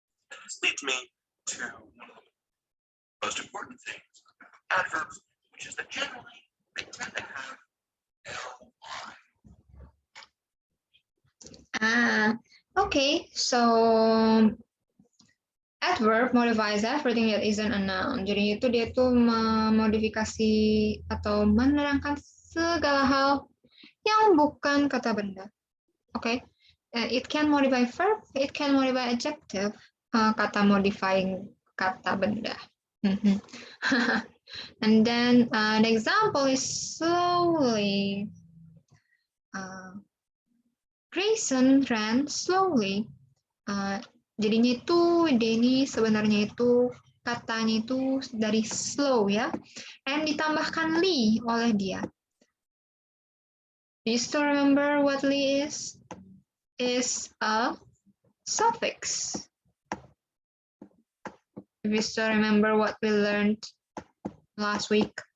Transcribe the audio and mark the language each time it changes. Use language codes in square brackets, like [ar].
[en] And this leads me to one of the most important things about adverbs, which is that generally they tend to have ly. Okay, so adverb modifies everything that isn't a noun. [id] Jadi itu dia tuh memodifikasi atau menerangkan segala hal yang bukan kata benda. [en] Okay, it can modify verb, it can modify adjective. [id] Kata modifying kata benda. [en] And then an example is slowly. Grayson ran slowly. [id] Jadinya itu Denny sebenarnya itu katanya itu dari slow ya, and ditambahkan li oleh dia. [en] Do you still remember what li is? Is a suffix. If you still remember what we learned last week.